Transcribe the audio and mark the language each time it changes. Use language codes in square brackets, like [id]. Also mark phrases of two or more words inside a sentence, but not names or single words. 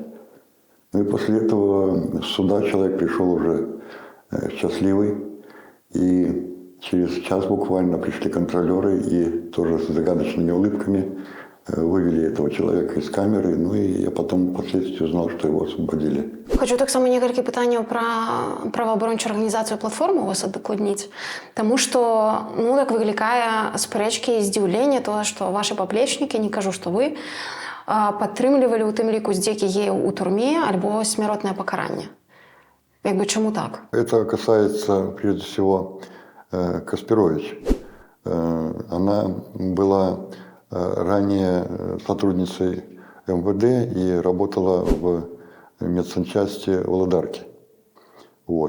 [ru] Ну и после этого с суда человек пришел уже счастливый, и через час буквально пришли контролеры и тоже с загадочными улыбками вывели этого человека из камеры, ну и я потом впоследствии узнал, что его освободили. [be] Хочу так само некалькі пытанняў пра праваабарончую арганізацыю платформу у вас аддакладніць, таму што, ну, так выклікае спрэчкі і здзіўленне тое, што вашы паплечнікі, не кажу, што вы, падтрымлівалі ў тым ліку здзекі геяў у турме альбо смяротнае пакаранне. Як бы чаму так? [ru] Это касается, прежде всего, Каспирович. Она была ранее сотрудницей МВД и работала в медсанчасти Володарки. Вот.